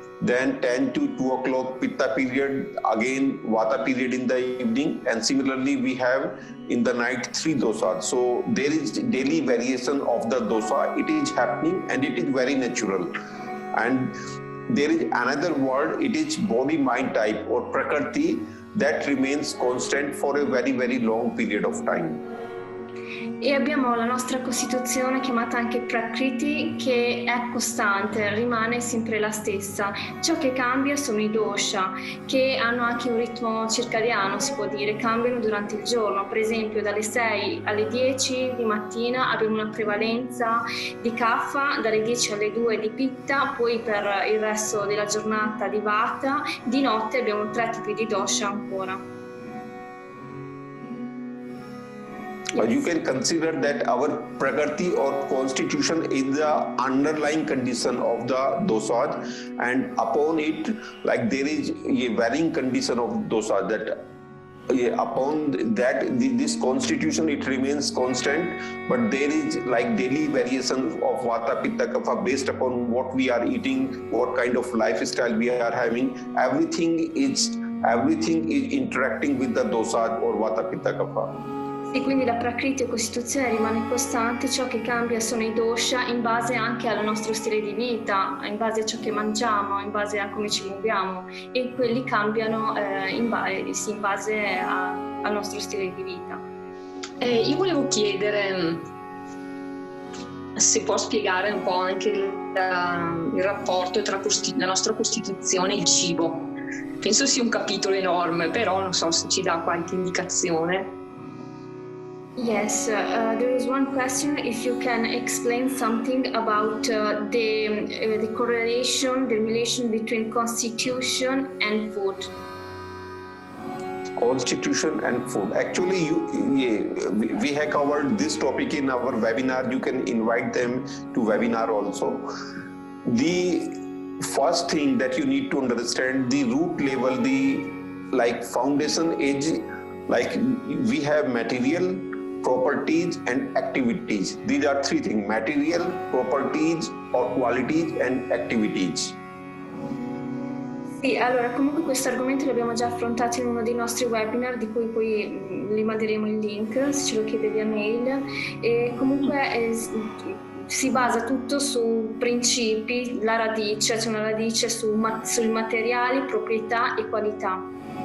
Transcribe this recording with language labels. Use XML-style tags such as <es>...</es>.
<en>Then 10 to 2 o'clock Pitta period, again Vata period in the evening, and similarly we have in the night 3 dosas. So there is daily variation of the dosa. It is happening and it is very natural. And there is another word, it is body-mind type or prakriti, that remains constant for a very, very long period of time.</en> <it>E abbiamo la nostra Costituzione chiamata anche Prakriti, che è costante, rimane sempre la stessa. Ciò che cambia sono i dosha, che hanno anche un ritmo circadiano, si può dire, cambiano durante il giorno. Per esempio dalle 6 alle 10 di mattina abbiamo una prevalenza di Kapha, dalle 10 alle 2 di Pitta, poi per il resto della giornata di Vata, di notte abbiamo 3 tipi di dosha ancora.</it> <en>Yes. You can consider that our prakriti or constitution is the underlying condition of the dosas, and upon it, like there is a varying condition of dosas that upon that this constitution it remains constant, but there is like daily variation of Vata, Pitta, Kapha based upon what we are eating, what kind of lifestyle we are having. Everything is everything is interacting with the dosas or Vata, Pitta, Kapha.</en> <it>Sì, quindi la prakriti o costituzione rimane costante, ciò che cambia sono i dosha in base anche al nostro stile di vita, in base a ciò che mangiamo, in base a come ci muoviamo, e quelli cambiano in base al nostro stile di vita. Io volevo chiedere se può spiegare un po' anche il rapporto tra la nostra costituzione e il cibo. Penso sia un capitolo enorme, però non so se ci dà qualche indicazione.</it> <en>Yes, there is one question. If you can explain something about the correlation, the relation between constitution and food. Constitution and food. Actually, we have covered this topic in our webinar. You can invite them to webinar also. The first thing that you need to understand, the root level, the foundation is we have material, properties and activities. These are three things: material, properties or qualities and activities.</en> <it>Sì, allora comunque questo argomento l'abbiamo già affrontato in uno dei nostri webinar, di cui poi le manderemo il link se ce lo chiede via mail, e comunque si basa tutto su principi, la radice, c'è una radice sui materiali, proprietà e qualità.</it>